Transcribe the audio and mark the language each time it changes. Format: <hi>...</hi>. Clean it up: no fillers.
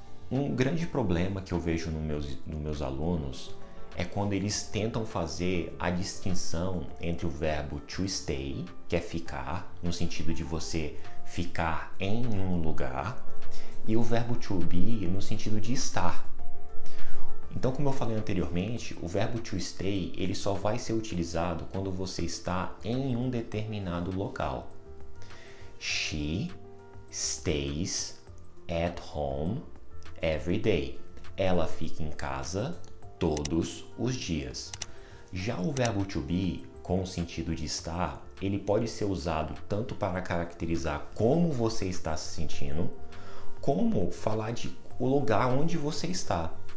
<pt>Um grande problema que eu vejo nos meus alunos é quando eles tentam fazer a distinção entre o verbo to stay, que é ficar, no sentido de você ficar em um lugar, e o verbo to be, no sentido de estar. Então, como eu falei anteriormente, o verbo to stay ele só vai ser utilizado quando você está em um determinado local.</pt> <en>She stays at home every day.</en> <pt>Ela fica em casa todos os dias. Já o verbo to be, com o sentido de estar, ele pode ser usado tanto para caracterizar como você está se sentindo, como falar de o lugar onde você está.</pt>